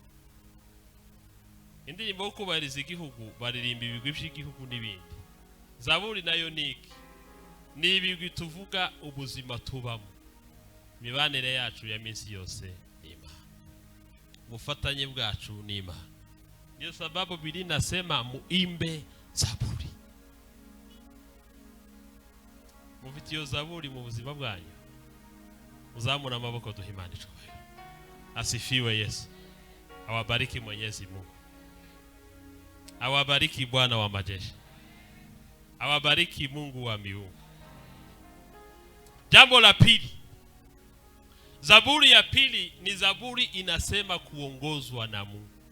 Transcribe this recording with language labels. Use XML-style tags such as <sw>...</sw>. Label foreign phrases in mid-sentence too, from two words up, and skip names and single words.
<rw>Indirimbo yo kubahiriza igihugu baririmba ibigwi by'igihugu n'ibindi. Zaburi nayo ni ibigwi tuvuga ubuzima tubamo, imibanire yacu ya minsi yose n'Imana, ubufatanye bwacu n'Imana.</rw> <sw>Ndio sababu Biblia inasema muimbe zaburi.</sw> <rw>Mufitiyo zaburi mu buzima bwanyu. Uzamura amaboko duhimana ishoboye.</rw> <sw>Asifiwe Yesu. Awabariki Mwenyezi Mungu. Awabariki Bwana wa majeshi. Awabariki Mungu wa miungu. Jambo la pili. Zaburi ya pili ni zaburi inasema kuongozwa na Mungu.</sw>